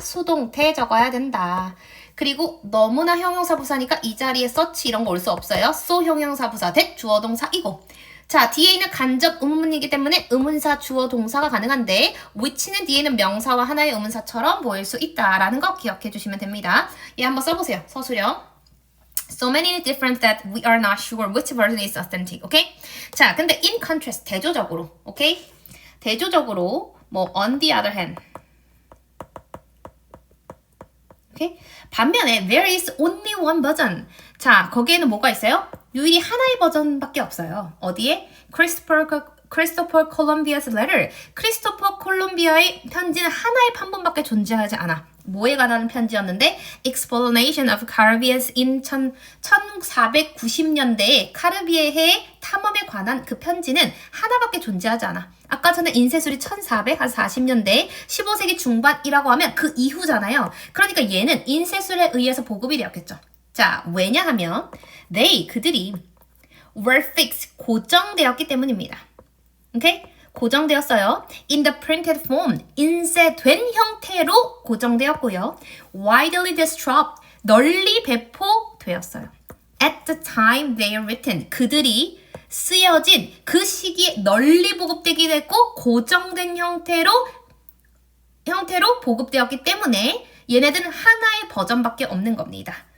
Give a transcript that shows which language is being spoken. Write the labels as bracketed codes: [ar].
[ko] 수동태 적어야 된다. 그리고 너무나 형용사 부사니까 이 자리에 such 이런 거 올 수 없어요. so 형용사 부사 that 주어 동사이고 자, 뒤에 있는 간접 의문문이기 때문에 의문사, 주어, 동사가 가능한데 which는 뒤에는 명사와 하나의 의문사처럼 보일 수 있다라는 거 기억해 주시면 됩니다. 얘 한번 써보세요. 서술형. [en] So many different that we are not sure which version is authentic. [ko] 오케이? 자, 근데 [en] in contrast, [ko] 대조적으로. 오케이? 대조적으로 뭐 [en] on the other hand. [ko] 오케이? 반면에 [en] there is only one version. [ko] 자, 거기에는 뭐가 있어요? 유일히 하나의 버전밖에 없어요. 어디에? 크리스토퍼 콜롬비아's letter. 크리스토퍼 콜롬비아의 편지는 하나의 판본밖에 존재하지 않아. 뭐에 관한 편지였는데? [en] Exploration of Caribbean in [ko] 1490년대에 카리비해의 탐험에 관한 그 편지는 하나밖에 존재하지 않아. 아까 전에 인쇄술이 1440년대 15세기 중반이라고 하면 그 이후잖아요. 그러니까 얘는 인쇄술에 의해서 보급이 되었겠죠. 자, 왜냐하면 그들이 [en] were fixed, [ko] 고정되었기 때문입니다. 오케이? 고정되었어요. [en] In the printed form, [ko] 인쇄된 형태로 고정되었고요. [en] Widely distributed, [ko] 널리 배포되었어요. [en] At the time they are written, [ko] 그들이 쓰여진 그 시기에 널리 보급되게 됐고 고정된 형태로 보급되었기 때문에 얘네들은 하나의 버전밖에 없는 겁니다.